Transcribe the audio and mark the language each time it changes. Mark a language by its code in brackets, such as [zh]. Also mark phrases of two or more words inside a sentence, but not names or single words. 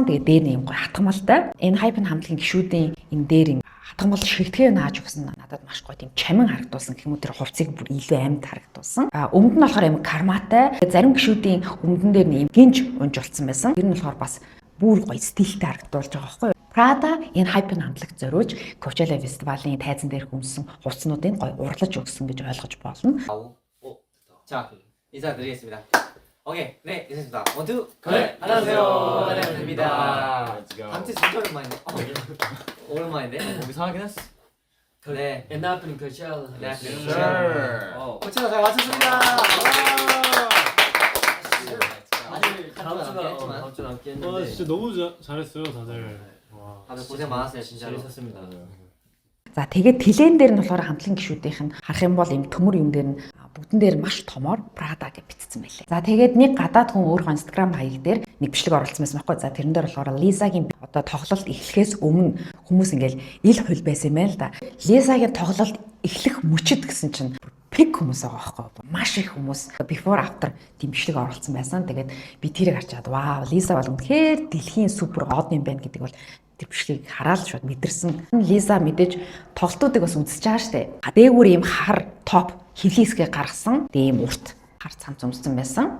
[mn] Тэгээ дээр нь юм гоё хатгамалтай. Энэ Hypen хамтлагийн гишүүдийн энэ дээр юм хатгамал шигтгэе нааж өгсөн надад маш гоё тийм чамин харагдуулсан гэх юм уу тэр хувцсыг бүр илүү амьд харагдуулсан. Өмд нь болохоор юм карматай. Зарим гишүүдийн өмдөн дээр нь юм гинж унжуулсан байсан. Тэр нь болохоор бас бүр гоё стилтэй харагдуулж байгаа байхгүй юу? Prada энэ Hypen хамтлаг зориулж Coachella Festival-ийн тайзан дээр хүнсэн хувцснуудыг гоё урлаж өгсөн гэж ойлгож болно. [ko] 자, 인사드리겠습니다. 오케이, 네, 인사드립니다. 원투, 네, 안녕하세요, 안녕하십니다. 밤새 진짜 오랜만이네. 오랜만인데? 우리 상하긴 했어. 네. 옛날 분이 Coachella. 네, Coachella 잘 마쳤습니다. 아직 다음 주 남게 했는데. 진짜 너무 잘했어요, 다들. 와. 다들 고생 많았어요, 진짜로. 재밌었습니다. [mn] За тэгээд тэлэн дээр нь болохоор хамтлагийн гишүүдийнх нь харах юм бол юм төмөр юм дээр нь бүгдэн дээр маш томоор Prada гэж бичсэн байлээ. За тэгээд нэг гадаад хүн өөрийнхөө Instagram хаяг дээр нэг бичлэг оруулсан байсан байхгүй. За тэрэн дээр болохоор Lisa-гийн одоо тоглолт эхлэхээс өмнө хүмүүс ингээл ил хөл байсан юм байна л да. Lisa-гийн тоглолт эхлэх мөчөд гэсэн чинь пик хүмүүс байгаа байхгүй. Маш их хүмүүс [en] before after [mn] тийм бичлэг оруулсан байсан. Тэгээд би тэрийг харчаад вау, Lisa бол үнэхээр дэлхийн супер од юм байна гэдэг бол тэр бичлэгийг хараад шууд мэдэрсэн. Лиза мэдээж тоглолтуудыг бас үзэж байгаа штэ. Дээгүүр ийм хар топ хевлисгээ гаргасан. Тэгээ ийм урт хар цамц өмссөн байсан.